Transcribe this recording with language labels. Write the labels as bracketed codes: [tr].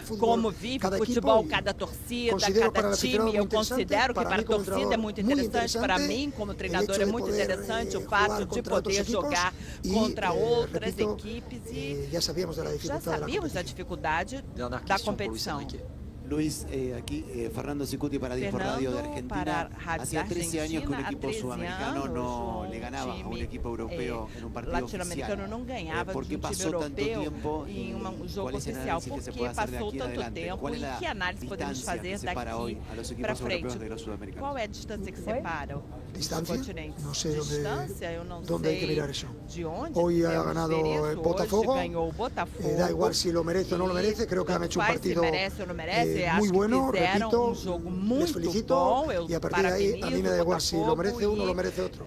[pt] Como vive o futebol, cada torcida, cada time, eu considero que para a torcida é muito interessante, para mim, como treinador, é muito interessante o fato de poder jogar contra outras equipes e já sabíamos da dificuldade da competição. [es] Luis, aquí Fernando Sicuti para Dinfo Radio de Argentina. Hacía 13 años que un equipo sudamericano no le ganaba a un equipo europeo en un partido oficial. ¿Por qué pasó tanto tiempo y cuál es el análisis que se puede hacer de aquí en adelante? ¿Cuál es la distancia que separa hoy a los equipos europeos de los sudamericanos? [pt] Qual é a distância que separa os continentes? [es] No sé [pt] Distância, [es] dónde hay que mirar eso. [pt] De onde [es] Hoy ha ganado el Botafogo. [pt] Ganhou o Botafogo. [es] Da igual si lo merece o no lo merece, creo que han hecho un partido muy bueno, repito, les felicito, y a partir de ahí a mí me da igual si lo merece uno o lo merece otro.